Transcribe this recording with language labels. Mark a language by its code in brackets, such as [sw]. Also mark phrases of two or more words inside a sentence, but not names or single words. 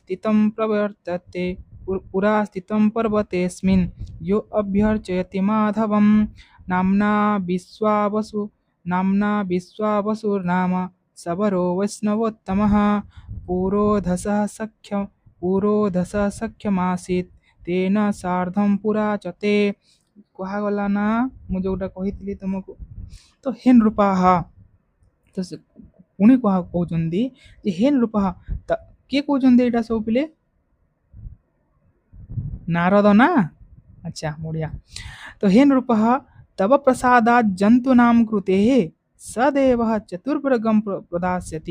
[sa] स्थितं पर्वतेऽस्मिन् यो अभ्यर्चयति माधवं नाम्ना विश्वावसुर्नाम सबरो वैष्णवोत्तमः पुरोधसः सख्यमासीत् तेन सार्धं पुरा च ते [or] କୁହାଗଲା ନା ମୁଁ ଯୋଉଟା କହିଥିଲି ତୁମକୁ। ତ [sa] ହେ ନୃପାହ, [or] ତ ସେ ପୁଣି କହୁଛନ୍ତି ଯେ [sa] ହେ ନୃପାହ, [or] କିଏ କହୁଛନ୍ତି ଏଇଟା ସବୁ ପିଲେ? ନାରଦ ନା? ଆଚ୍ଛା, ବଢିଆ। [sa] ତ ହେ ନୃପଃ ତବ ପ୍ରସାଦାତ୍ ଜନ୍ତୁନାଂ କୃତେ ସଦେବଃ ଚତୁର୍ଭୁଗଂ ପ୍ରଦାସ୍ୟତି।